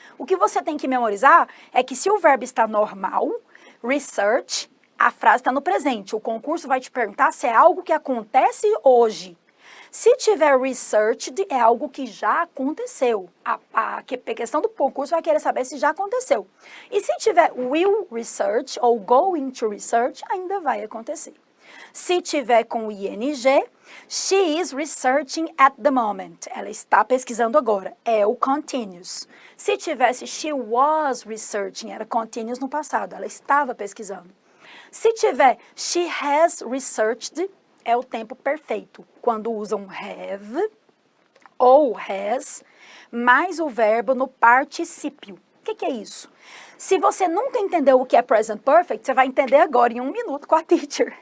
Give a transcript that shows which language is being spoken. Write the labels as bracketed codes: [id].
[pt] O que você tem que memorizar é que se o verbo está normal, research, a frase está no presente. O concurso vai te perguntar se é algo que acontece hoje. Se tiver researched, é algo que já aconteceu. A questão do concurso vai querer saber se já aconteceu. E se tiver [en] will research [pt] ou [en] going to research, [pt] ainda vai acontecer. Se tiver com ing, [en] she is researching at the moment. [pt] Ela está pesquisando agora. É o continuous. Se tivesse [en] she was researching, [pt] era continuous no passado. Ela estava pesquisando. Se tiver [en] she has researched, [pt] é o tempo perfeito. Quando usam have ou has, mais o verbo no particípio. O que é isso? Se você nunca entendeu o que é present perfect, você vai entender agora em 1 minuto com a teacher.